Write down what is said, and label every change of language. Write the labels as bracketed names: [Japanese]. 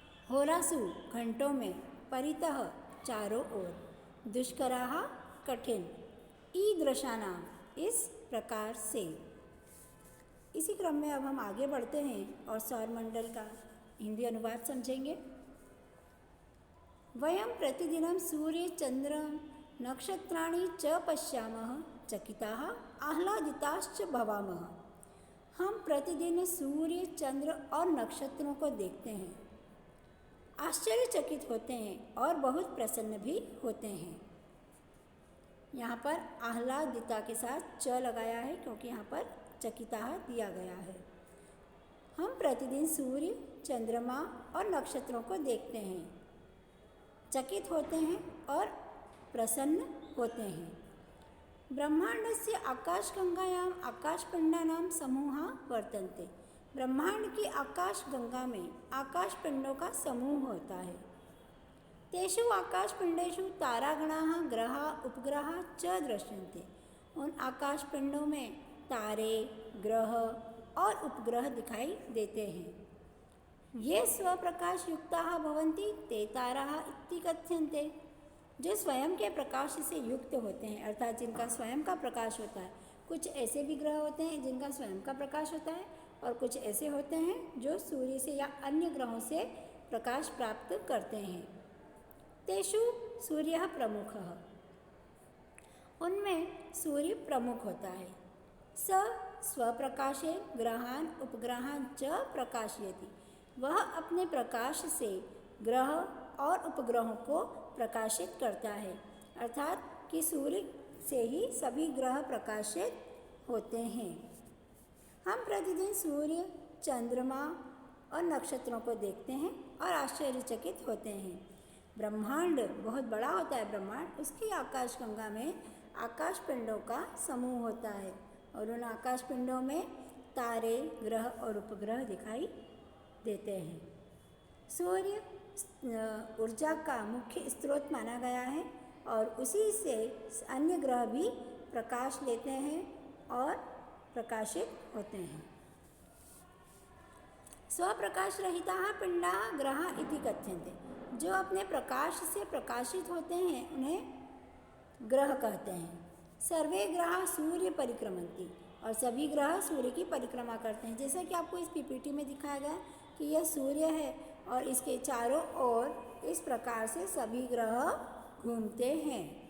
[Hindi] होरासु, घंटों में। परितः, चारों ओर। दुष्कराः, कठिन। ईदृशानां, इस प्रकार से। इसी क्रम में अब हम आगे बढ़ते हैं और सौरमंडल का हिंदी अनुवाद समझेंगे। [Sanskrit] वयं प्रतिदिनं सूर्य चंद्र नक्षत्राणि च पश्यामः, चकिताः आह्लादिताश्च भवामः। [Hindi] हम प्रतिदिन सूर्य, चंद्र और नक्षत्रों को देखते हैं, आश्चर्यचकित होते हैं और बहुत प्रसन्न भी होते हैं। यहाँ पर आह्लादिता के साथ च लगाया है क्योंकि यहाँ पर चकिताः दिया गया है। हम प्रतिदिन सूर्य, चंद्रमा और नक्षत्रों को देखते हैं, चकित होते हैं और प्रसन्न होते हैं। [Sanskrit] ब्रह्मांडस्य आकाशगंगायां आकाशपिंडानां समूहाः वर्तन्ते। [Hindi] ब्रह्मांड की आकाशगंगा में आकाशपिंडों का समूह होता है। [Sanskrit] तेषु आकाशपिंडेषु तारागणाः, ग्रहाः, उपग्रहाः च दृश्यन्ते। [Hindi] उन आकाशपिंडों में तारे, ग्रह और उपग्रह दिखाई देते हैं। [Sanskrit] ये स्वप्रकाश युक्ताः भवन्ति ते ताराः इति कथ्यन्ते। [Hindi] जो स्वयं के प्रकाश से युक्त होते हैं, अर्थात जिनका स्वयं का प्रकाश होता है। कुछ ऐसे भी ग्रह होते हैं जिनका स्वयं का प्रकाश होता है और कुछ ऐसे होते हैं जो सूर्य से या अन्य ग्रहों से प्रकाश प्राप्त करते हैं। [Sanskrit] तेषु सूर्यः प्रमुखः, [Hindi] उनमें सूर्य प्रमुख होता है। [Sanskrit] स स्वप्रकाशे ग्रहान् उपग्रहान् च प्रकाशयति। [Hindi] वह अपने प्रकाश से ग्रह और उपग्रहों को प्रकाशित करता है, अर्थात कि सूर्य से ही सभी ग्रह प्रकाशित होते हैं। हम प्रतिदिन सूर्य, चंद्रमा और नक्षत्रों को देखते हैं और आश्चर्यचकित होते हैं। ब्रह्मांड बहुत बड़ा होता है। ब्रह्मांड, उसकी आकाशगंगा में आकाशपिंडों का समूह होता है और उन आकाशपिंडों में तारे, ग्रह और उपग्रह दिखाई देते हैं। सूर्य ऊर्जा का मुख्य स्रोत माना गया है और उसी से अन्य ग्रह भी प्रकाश लेते हैं और प्रकाशित होते हैं। [Sanskrit] स्वप्रकाश रहिताः पिंडाः ग्रहाः इति कथ्यन्ते। [Hindi] जो अपने प्रकाश से प्रकाशित होते हैं उन्हें ग्रह कहते हैं। [Sanskrit] सर्वे ग्रहाः सूर्य परिक्रमन्ति, [Hindi] और सभी ग्रह सूर्य की परिक्रमा करते हैं। जैसा कि आपको इस पीपीटी में दिखाया गया कि यह सूर्य है और इसके चारों ओर इस प्रकार से सभी ग्रह घूमते हैं।